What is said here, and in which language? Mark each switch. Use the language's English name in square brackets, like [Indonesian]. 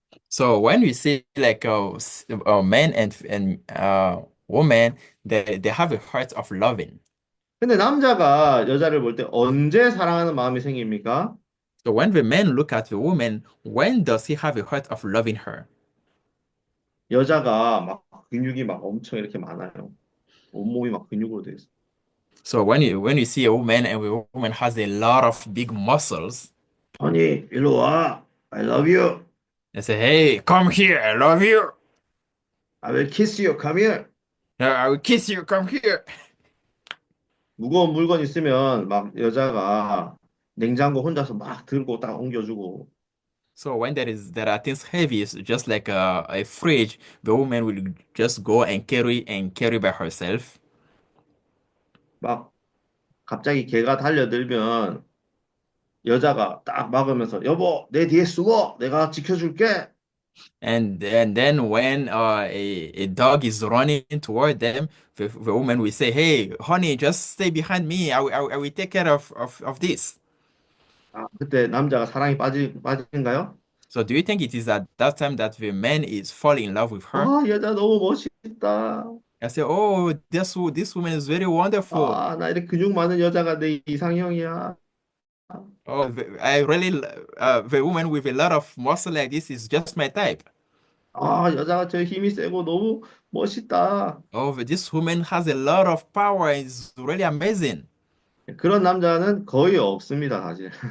[English] So when we see like a man and woman, they have a heart of loving. [Korean] 근데 남자가 여자를 볼 때 언제 사랑하는 마음이 생깁니까? [English] So when the man look at the woman, when does he have a heart of loving her? [Korean] 여자가 막 근육이 막 엄청 이렇게 많아요. 온몸이 막 근육으로 되어 있어요. [English] So when you see a woman and the woman has a lot of big muscles, honey, [Korean] 일로 와. [English] I love you. they say, "Hey, come here, I love you. I will kiss you. Come here. I will kiss you, come here." [Korean] 무거운 물건 있으면 막 여자가 냉장고 혼자서 막 들고 딱 옮겨주고 [English] So when there are things heavy, it's just like a fridge, the woman will just go and carry by herself. [Korean] 막 갑자기 개가 달려들면 여자가 딱 막으면서 여보, 내 뒤에 숨어. 내가 지켜줄게. [English] And then when a dog is running toward them, the woman will say, "Hey, honey, just stay behind me. I will take care of this." [Korean] 아, 그때 남자가 사랑이 빠진가요? [English] So do you think it is at that time that the man is falling in love with her? [Korean] 아, 여자 너무 멋있다. [English] I say, "Oh, this woman is very wonderful. [Korean] 아, 나 이렇게 근육 많은 여자가 내 이상형이야. [English] Oh, I really, the woman with a lot of muscle like this is just my type. [Korean] 아, 여자가 저 힘이 세고 너무 멋있다. [English] Oh, this woman has a lot of power. It's really amazing." [Korean] 그런 남자는 거의 없습니다, 사실.